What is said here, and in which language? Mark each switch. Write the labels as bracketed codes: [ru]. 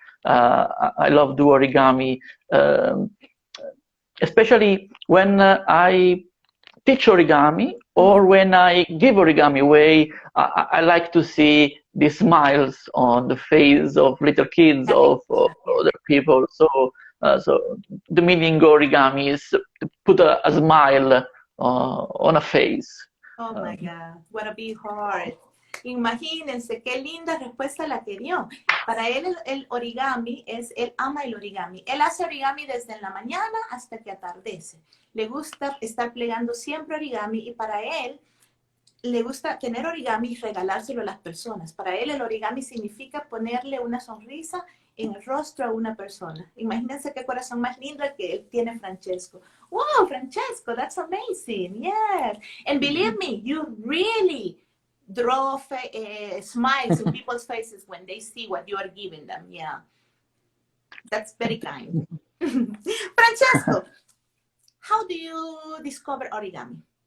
[en] I love do origami, especially when I teach origami or when I give origami away. I like to see the smiles on the face of little kids, of other people. So the meaning of origami is to put a smile on a face. Oh my God, what a big heart. [es] Imagínense qué linda respuesta la que dio. Para él el origami él ama el origami. Él hace origami desde la mañana hasta que atardece. Le gusta estar plegando siempre origami y para él le gusta tener origami y regalárselo a las personas. Para él el origami significa ponerle una sonrisa en el rostro a una persona. Imagínense qué corazón más lindo el que él tiene, Francesco. [en] Wow, Francesco, that's amazing. Yes. And believe me, you really draw smiles in people's faces when they see what you are giving them. Yeah. That's very kind. Francesco, how do you discover origami?